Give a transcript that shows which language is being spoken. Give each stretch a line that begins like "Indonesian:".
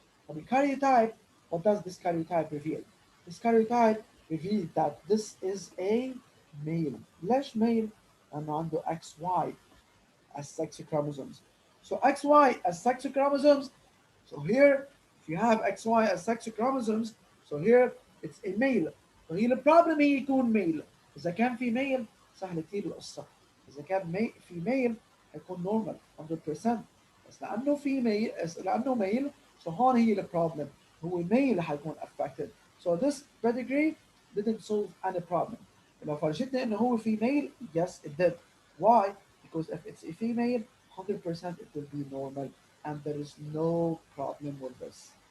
English: For the karyotype, what does this karyotype reveal? This karyotype reveals that this is a male.
Arabic: ليش
English: male؟
Arabic: لأنه عنده
English: XY as sex chromosomes. So XY as sex chromosomes. So here, if you have XY as sex chromosomes, so here it's a male.
Arabic: فهي البروبلم هي يكون male. إذا كان female سهل كتير القصة. إذا كان female هيكون normal 100%. بس لأنه female لأنه male, so هون هي البروبلم. هو
English: male
Arabic: حيكون
English: affected. So this pedigree didn't solve any problem.
Arabic: لو فرجتنا إنه هو
English: female, yes it did. Why? Because if it's a female, 100% it will be normal, and there is no problem with this.